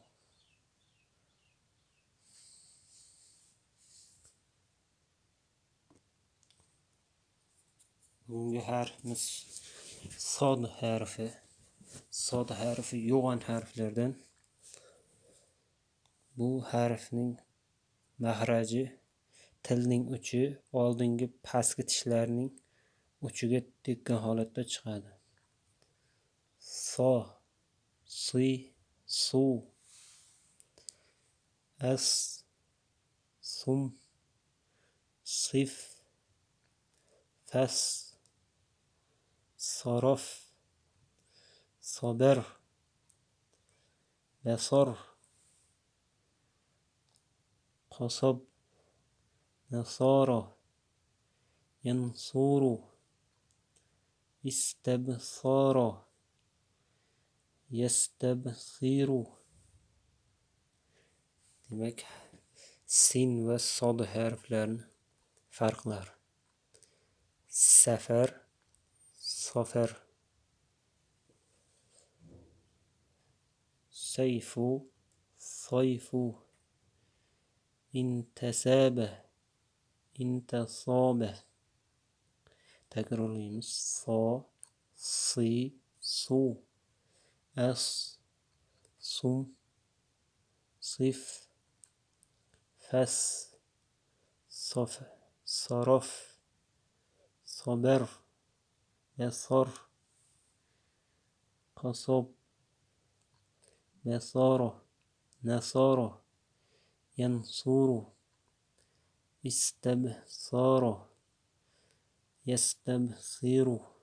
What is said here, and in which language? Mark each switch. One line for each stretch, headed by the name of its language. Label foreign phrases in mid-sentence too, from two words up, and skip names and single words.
Uzbek: Bugungi harfimiz sod harfi. Sod harfi yo'g'on harflardan. Bu harfning mahraji tilning uchi oldingi pastki tishlarning uchiga tekkan holatda chiqadi.
Arabic: صَ، صِ، صُ، أَصْ، صُمْ، صِفْ، فَصْ, صَرَفَ، صَبَرَ، بَصَرَ، قَصَبَ، نَصَرَ، يَنْصُرُ، اِسْتَبْصَرَ، يَسْتَبْصِرُ.
Uzbek: Demek sin va sod harflarining farqlari.
Arabic: سَفَر، صَفَر، سَيْفُ، صَيْفُ، اِنْتَسَبَ، اِنْتَصَبَ.
Uzbek: Takrorlaymiz.
Arabic: صَ، صِ، صُ، أَصْ، صُمْ، صِفْ، فَصْ, صَفْ، صَرَفَ، صَبَرَ، بَصَرَ، قَصَبَ, بَصَرَ، نَصَرَ، يَنْصُرُ، اِسْتَبْصَرَ، يَسْتَبْصِرُ.